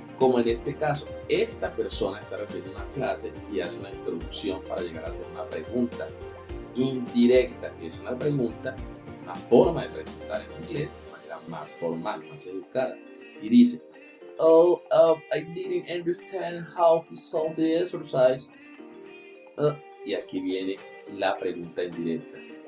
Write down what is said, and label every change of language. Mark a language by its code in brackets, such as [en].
[es] Como en este caso, esta persona está recibiendo una clase y hace una introducción para llegar a hacer una pregunta indirecta, que es una pregunta, una forma de preguntar en inglés de manera más formal, más educada. Y dice, [en] I didn't understand how he solved the exercise. [es] Y aquí viene la pregunta indirecta.